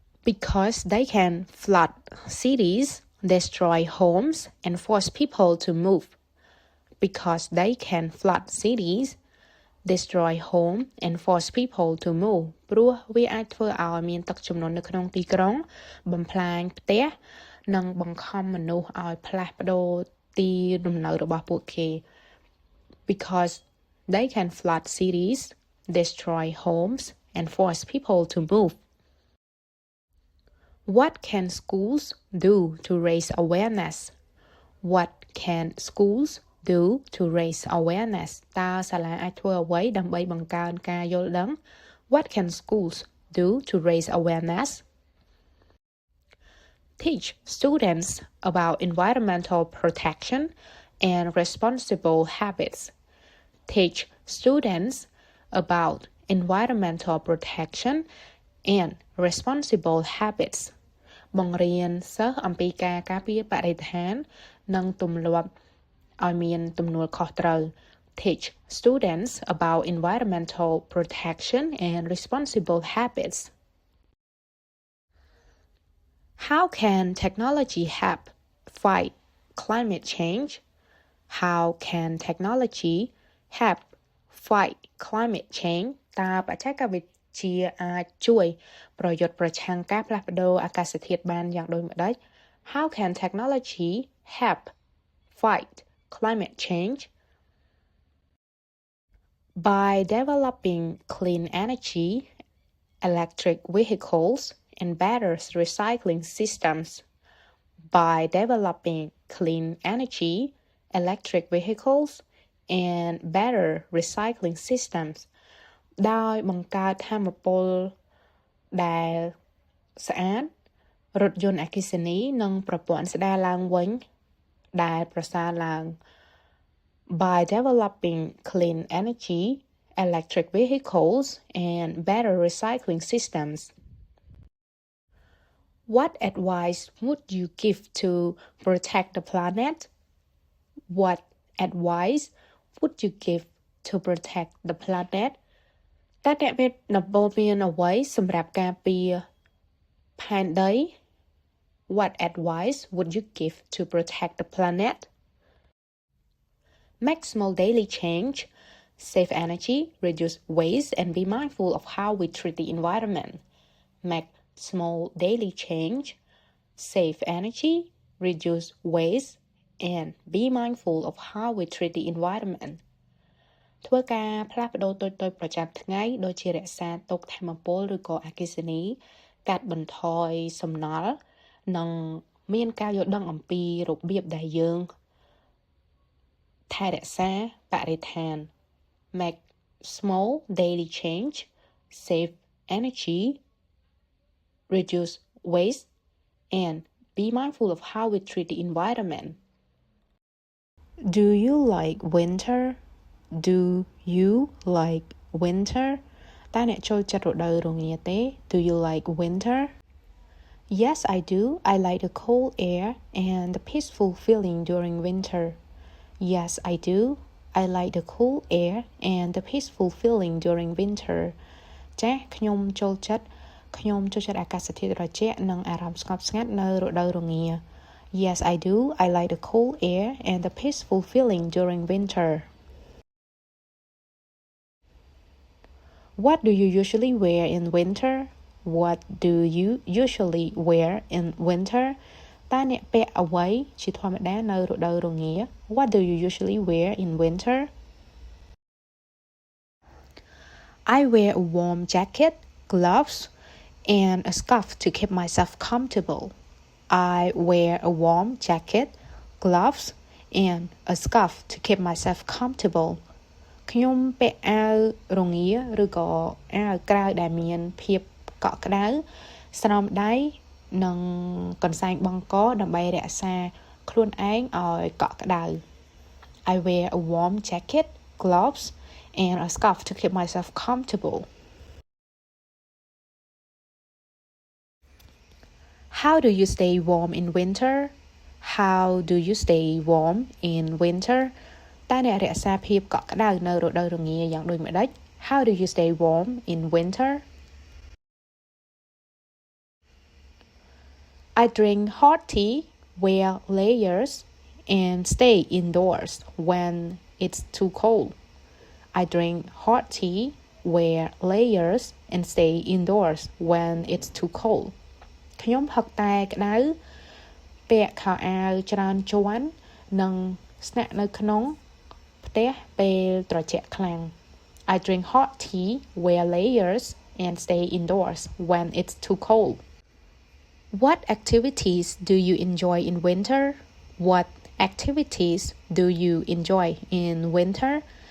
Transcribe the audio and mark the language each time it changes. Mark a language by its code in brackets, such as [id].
[en] Because they can flood cities, destroy homes, and force people to move. Because they can flood cities, destroy home, and force people to move. [km] ព្រោះវាអាចធ្វើឲ្យមានទឹកជំនន់នៅក្នុងទីក្រុងបំផ្លាញផ្ទះនិងបង្ខំមនុស្សឲ្យផ្លាស់ប្ដូរទីលំនៅរបស់ពួកគេ [en] Because they can flood cities, destroy homes, and force people to move. What can schools do to raise awareness? What can schools do to raise awareness? [km] តើសាលាអាចធ្វើអ្វីដើម្បីបង្កើនការយល់ដឹង [en] What can schools do to raise awareness? Teach students about environmental protection and responsible habits. Teach students about environmental protection and responsible habits. [km] បង្រៀនសិស្សអំពីការការពារបរិស្ថាននិងទម្លាប់ឲ្យមានទំនួលខុសត្រូវ [en] Teach students about environmental protection and responsible habits. How can technology help fight climate change? How can technology help fight climate change? [km] តើបច្ចេកវិទ្យាអាចជួយប្រយុទ្ធប្រឆាំងការផ្លាស់ប្ដូរអាកាសធាតុបានយ៉ាងដូចម្តេច [en] How can technology help fight climate change? By developing clean energy, electric vehicles, and better recycling systems. By developing clean energy, electric vehicles, and better recycling systems. [km] ដោយបង្កើតថាមពលដែលស្អាតរថយន្តអគ្គិសនីនិងប្រព័ន្ធស្ដារឡើងវិញដែលប្រសើរឡើង [en] By developing clean energy, electric vehicles, and better recycling systems. What advice would you give to protect the planet? What advice would you give to protect the planet? [km] តើអ្នកមានដំបូន្មានអ្វីសម្រាប់ការពារផែនដី [en] What advice would you give to protect the planet? Make small daily change, save energy, reduce waste, and be mindful of how we treat the environment. Make small daily change, save energy, reduce waste, and be mindful of how we treat the environment. [km] ធ្វើការផ្លាស់ប្ដូរតូចៗប្រចាំថ្ងៃដូចជារក្សាទុកថាមពលឬក៏អគ្គិសនីកាត់បន្ថយសំណល់និងមានការយល់ដឹងអំពីរបៀបដែលយើងថែរក្សាបរិស្ថាន [en] Make small daily change, save energy, reduce waste, and be mindful of how we treat the environment. Do you like winter? Do you like winter? [km] តើអ្នកចូលចិត្តរដូវរងាទេ [en] Do you like winter? Yes, I do. I like the cool air and the peaceful feeling during winter. Yes, I do. I like the cool air and the peaceful feeling during winter. [km] ចា៎ខ្ញុំចូលចិត្តអាកាសធាតុត្រជាក់និងអារម្មណ៍ស្ងប់ស្ងាត់នៅរដូវរងា [en] Yes, I do. I like the cool air and the peaceful feeling during winter. What do you usually wear in winter? What do you usually wear in winter? [km] តើអ្នកពាក់អ្វីជាធម្មតានៅរដូវរងា [en] What do you usually wear in winter? I wear a warm jacket, gloves, and a scarf to keep myself comfortable. I wear a warm jacket, gloves, and a scarf to keep myself comfortable. [km] ខ្ញុំពាក់អាវរងាឬក៏អាវក្រៅដែលមានភាពកក់ក្ដៅស្រោមដៃនិងកន្សែងបង់កដើម្បីរក្សាខ្លួនឯងឲ្យកក់ក្ដៅ [en] I wear a warm jacket, gloves, and a scarf to keep myself comfortable. How do you stay warm in winter? How do you stay warm in winter? [km] តើអ្នករក្សាភាពកក់ក្ដៅនៅរដូវរងាយ៉ាងដូចម្តេច [en] How do you stay warm in winter? I drink hot tea, wear layers, and stay indoors when it's too cold. I drink hot tea, wear layers, and stay indoors when it's too cold. [km] ខ្ញុំផឹកតែក្ដៅពាក់ខោអាវច្រើនជាន់និងស្នាក់នៅក្នុងផ្ទះពេលត្រជាក់ខ្លាំង [en] I drink hot tea, wear layers, and stay indoors when it's too cold. What activities do you enjoy in winter? What activities do you enjoy in winter?